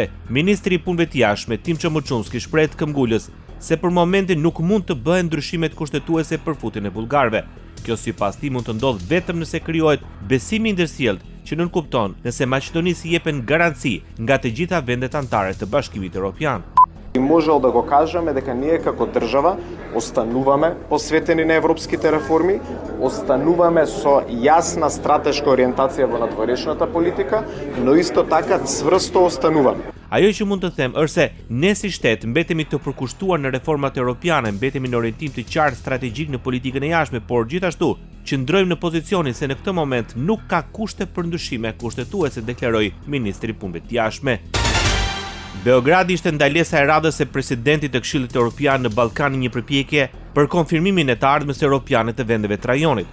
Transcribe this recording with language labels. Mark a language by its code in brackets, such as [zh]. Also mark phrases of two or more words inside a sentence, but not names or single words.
[sq] Ministri i Punëve të Jashtme Tim Çomuçunski shpreh këmbgulës se për momentin nuk mund të bëhen ndryshimet kushtetuese për futjen e bullgarëve. Kjo sipas tij mund të ndodhë vetëm nëse krijohet besimi ndërsjellë që nënkupton nëse Maqedonisë i jepen garanci nga të gjitha vendet anëtare të Bashkimit Evropian. [mk] Можел да го кажеме дека ние како држава остануваме посветени на европските реформи, остануваме со јасна стратешка ориентација во надворешната политика, но исто така цврсто остануваме. [sq] Ajo që mund të them është se ne si shtet mbetemi të përkushtuar në reformat europiane, mbetemi në orientim të qartë strategjik në politikën e jashtme, por gjithashtu qëndrojmë në pozicionin se në këtë moment nuk ka kushte për ndryshime kushtetuese, deklaroi ministri i Punëve të Jashtme. Beogradi ishte ndalesa e radhës e presidentit të Këshillit Evropian në Ballkan, një përpjekje për konfirmimin e të ardhmës europiane të vendeve të rajonit.